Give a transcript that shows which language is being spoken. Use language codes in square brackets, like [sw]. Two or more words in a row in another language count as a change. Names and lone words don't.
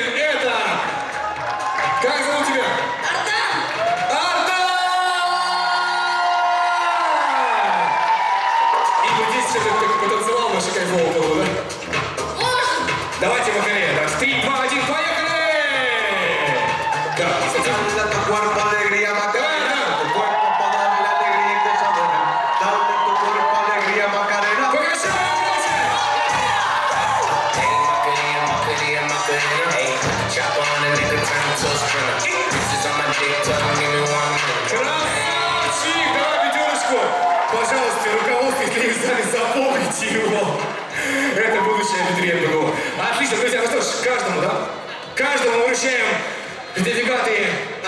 [ru] Это... Как зовут тебя? Ардан! И вот здесь что-то потанцевал, вообще кайфово было, да? Можно? Давайте Макарена. Так, 3, 2, 1, поехали! Да, кстати. [es] Dale a tu cuerpo alegría, Macarena. Tu cuerpo para darle alegría y cosa buena. Dale a tu cuerpo alegría, Macarena. [ru] Покажи! [es] Macarena, Macarena, hey. [en] Chop on a nigga, turn him to a sprinter. Bitches on my dick, tell him give me 1 minute. [ru] Красавчик! Давай пятерочку! Пожалуйста, руководство, если не стали, запомните его. Это будущее абитуриент БГУ. Отлично, друзья, ну что ж, каждому, да? Каждому мы вручаем сертификаты